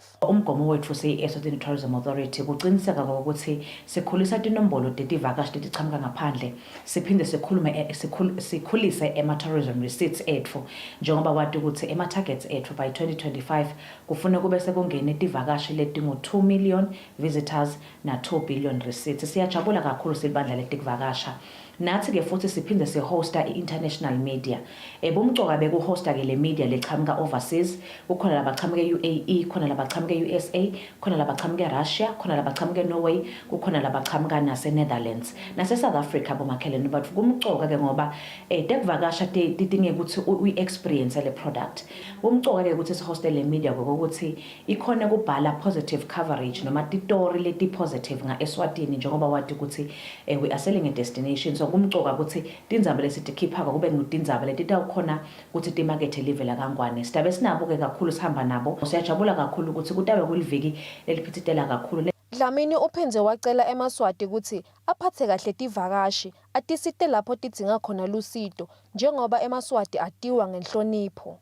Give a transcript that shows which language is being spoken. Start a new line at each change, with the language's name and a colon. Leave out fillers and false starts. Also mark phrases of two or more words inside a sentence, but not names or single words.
Swati: Umgomo wethu se-Eswatini Tourism Authority kuqiniseka ukuthi sikhulisa tinombolo tetivakashi letichamuka ngaphandle, siphinde sikhulise ema-
English: tourism receipts
Swati: ethu njengoba wati ukuthi ema-targets ethu by 2025 kufune kube sekungene tivakashi letingu-
English: 2 million visitors
Swati: na-
English: 2 billion receipts.
Swati: Siyajabula kakhulu silibandla letikuvakasha. Nathi ke futhi siphinde sihosta i-
English: international media.
Swati: Bumcoka bekuhosta ke le media lechamuka overseas, kukhona labachamuka e-UAE, khona labachamuka e-USA, khona labachamuka e-Russia, khona labachamuka e-Norway, kukhona labachamuka nase-Netherlands. Nase-South Africa bomakhelwane bathu kumcoka ke ngoba tekuvakasha tidinge ukuthi uyi-experience le product. Kumcoka ke ukuthi sihoste le media ukuthi ikhona kubhala
English: positive coverage
Swati: noma titori leti positive nga Eswatini njengoba wati ukuthi
English: we are selling a destination.
Swati: So kumcoka ukuthi tindzaba lesitikhipha kube ngutindzaba letitawukhona ukuthi timakethe live la kangwane. Sidabe sinabo ke kakhulu sihamba nabo. Siyajabula kakhulu ukuthi kutabe kuliviki eliphithitela kakhulu. Dlamini uphindze wacela eMaswati ukuthi aphathe kahle tivakashi atisite lapho tidzinga khona lusito njengoba eMaswati atiwa ngenhlonipho.